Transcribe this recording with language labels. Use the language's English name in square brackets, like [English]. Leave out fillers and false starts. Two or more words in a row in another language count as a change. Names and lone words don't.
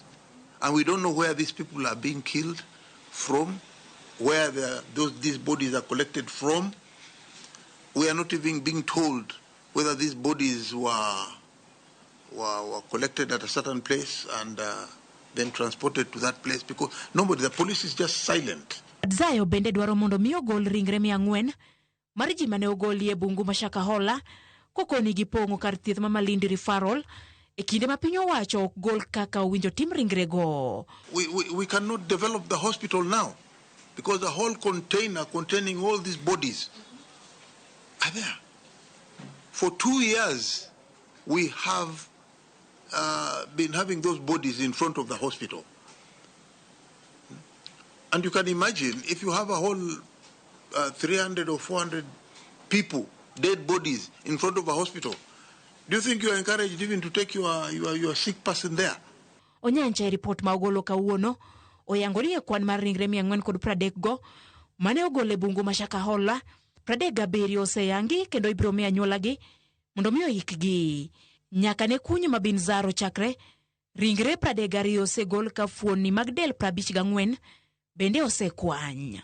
[English] And we don't know where these people are being killed from, where these bodies are collected from. We are not even being told whether these bodies were collected at a certain place and then transported to that place, because the police is just silent. [Luo (Kenya and Tanzania)] Zayo bende dwaro mondo mi ogol ringre 400 mar ji mane ogoli e bungu ma Shakahola kokoni gi pongo kar thieth ma Malindi referral e kinde ma piny owacho ok gol kaka owinjo tim ringrego. [English] We cannot develop the hospital now because the whole container containing all these bodies are there. For 2 years, we have been having those bodies in front of the hospital. And you can imagine if you have a whole 300 or 400 people, dead bodies in front of a hospital, do you think you are encouraged even to take your sick person there? [Luo (Kenya and Tanzania)] Onyancha e report ma ogolo kawuono oyangori e kwan mar ringre 430 go mane ogole bungu ma Shakahola 37 oseyangi kendo ibiro mi anyuolagi mondo mi oyikgi. Nyaka ne kunyo ma Binzaro chakre ringre 32 osegol ka fuoni mag del 54 bende osekwany.